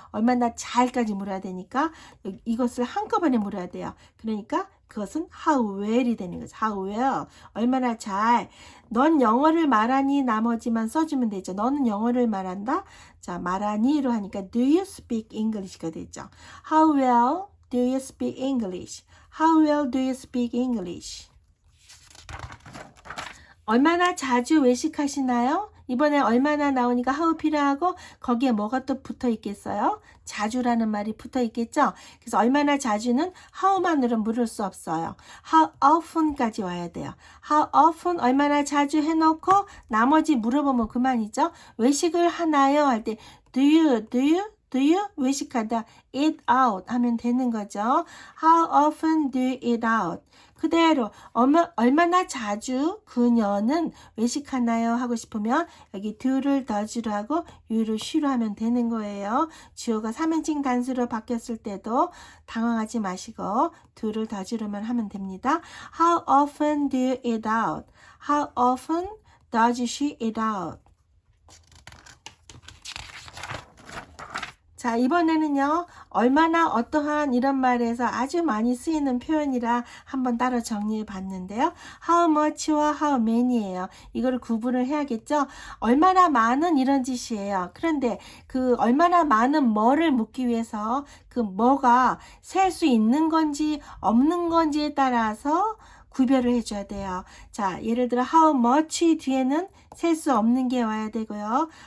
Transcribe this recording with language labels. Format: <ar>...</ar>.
<ko>얼마나 잘까지 물어야 되니까 이것을 한꺼번에 물어야 돼요. 그러니까 그것은 how well이 되는 거죠. how well. 얼마나 잘. 넌 영어를 말하니 나머지만 써주면 되죠. 너는 영어를 말한다. 자, 말하니로 하니까</ko> <en>do you speak English</en> <ko>가 되죠.</ko> <en>How well do you speak English? How well do you speak English?</en> <ko>얼마나 자주 외식하시나요? 이번에 얼마나 나오니까 how 필요하고 거기에 뭐가 또 붙어 있겠어요? 자주라는 말이 붙어 있겠죠? 그래서 얼마나 자주는 how만으로 물을 수 없어요. how often까지 와야 돼요. how often 얼마나 자주 해놓고 나머지 물어보면 그만이죠. 외식을 하나요? 할 때 do you 외식하다 eat out 하면 되는 거죠.</ko> <en>How often do you eat out?</en> <ko>그대로 얼마나 자주 그녀는 외식하나요? 하고 싶으면 여기 do를 does로 하고 you를 she로 하면 되는 거예요. 주어가 3인칭 단수로 바뀌었을 때도 당황하지 마시고 do를 does로만 하면 됩니다.</ko> <en>How often do you eat out? How often does she eat out?</en> <ko>자, 이번에는요. 얼마나 어떠한 이런 말에서 아주 많이 쓰이는 표현이라 한번 따로 정리해 봤는데요. how much와 how many예요. 이걸 구분을 해야겠죠. 얼마나 많은 이런 뜻이에요. 그런데 그 얼마나 많은 뭐를 묻기 위해서 그 뭐가 셀 수 있는 건지 없는 건지에 따라서 구별을 해줘야 돼요. 자, 예를 들어 how much 뒤에는 셀 수 없는 게 와야 되고요.</ko>